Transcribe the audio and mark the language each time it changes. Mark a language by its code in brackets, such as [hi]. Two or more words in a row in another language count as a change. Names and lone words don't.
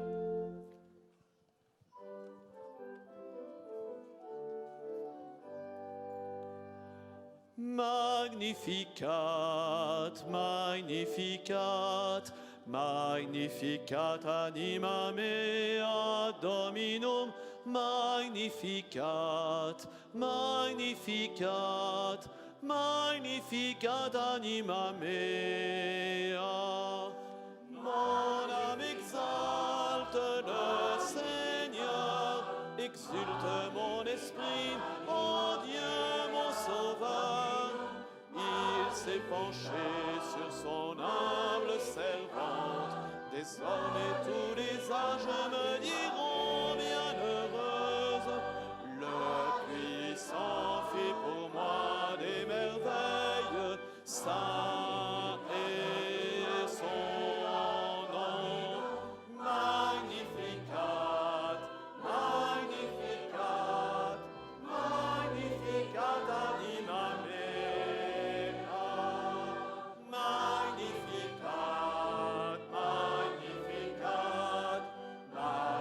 [la] Magnificat, magnificat, magnificat anima mea Dominum, magnificat, magnificat, magnificat anima mea. [fr] Mon âme exalte le Seigneur, exulte mon esprit, ô Dieu mon Sauveur. Il s'est penché sur son humble servante. Désormais tous les âges me diront bienheureuse. Le puissant fit pour moi des merveilles. Saint est son nom. [la] Magnificat, magnificat, magnificat anima mea. Magnificat, magnificat, magnificat.